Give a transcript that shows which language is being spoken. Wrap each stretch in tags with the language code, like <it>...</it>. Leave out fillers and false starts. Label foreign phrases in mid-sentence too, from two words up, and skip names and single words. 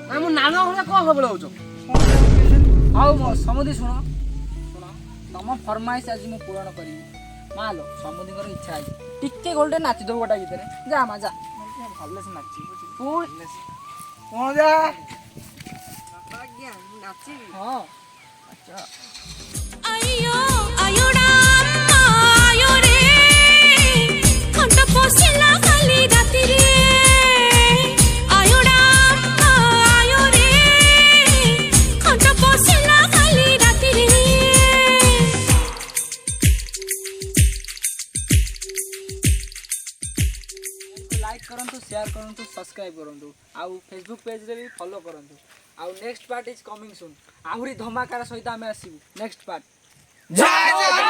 <or>ମୁଁ ନାଳ ଭଳିଆ କଣ ହବ ହଉଛ ହଉ ମୋ ସମୁଦି ଶୁଣ ତମ ଫରମାଇଶ ଆଜି ମୁଁ ପୂରଣ କରିବି ମାଲୋ ସମୁଦିଙ୍କର ଇଚ୍ଛା ଅଛି ଟିକେ ଗୋଲଟେ ନାଚିଦବୁ ଗୋଟା ଗୀତରେ ଯା ମା ଯା ଭଲସେ ନାଚିବ ପୁଣି କଣ ଯା ହଁ ଆଇୟୋ ଆୟୋଡ଼ା ଆୟୋ ରେ ଖଣ୍ଡ ପଶିଲା ଖାଲି ରାତି ରେ ଆୟୋଡ଼ା ଆୟୋ ରେ ଖଣ୍ଡ ପଶିଲା ଖାଲି ରାତି ରେ ଲାଇକ୍ କରନ୍ତୁ ସେୟାର କରନ୍ତୁ ସବସ୍କ୍ରାଇବ୍ କରନ୍ତୁ ଆଉ ଫେସବୁକ୍ ପେଜ୍ରେ ବି ଫଲୋ କରନ୍ତୁ ଆଉ</or> <en>next part is coming soon</en> <or>ଆହୁରି ଧମାକାର ସହିତ ଆମେ ଆସିବୁ</or> <en>next part</en>